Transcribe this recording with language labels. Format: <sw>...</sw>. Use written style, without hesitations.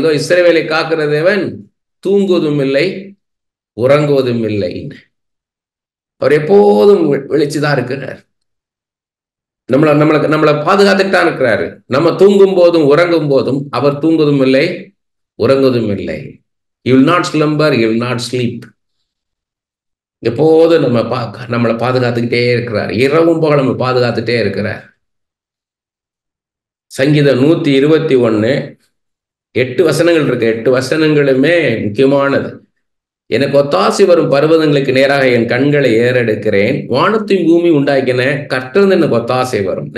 <ta>இதோ இஸ்ரவேலை காக்கிற தேவன் தூங்குவதும் இல்லை உறங்குவதும் இல்லை, அவர் எப்போதும் வெளிச்சுதான் இருக்கிறார். நம்மளை பாதுகாத்துட்டு தான் இருக்கிறாரு. நம்ம தூங்கும் போதும் உறங்கும் போதும் அவர் தூங்குவதும் இல்லை உறங்குவதும் இல்லை.</ta> <en>You will not slumber, you will not sleep.</en> <ta>எப்போதும் நம்மளை பாதுகாத்துக்கிட்டே இருக்கிறார். இரவும் போக நம்ம பாதுகாத்துட்டே இருக்கிறார். சங்கீதம் 121 8 வசனங்கள் இருக்கு. 8 வசனங்களுமே முக்கியமானது. எனக்கு ஒத்தாசி வரும் பர்வதங்களுக்கு நேராக என் கண்களை ஏறெடுக்கிறேன், வானத்தையும் பூமி உண்டாக்கின கர்த்தர் எனக்கு ஒத்தாசை வரும்.</ta>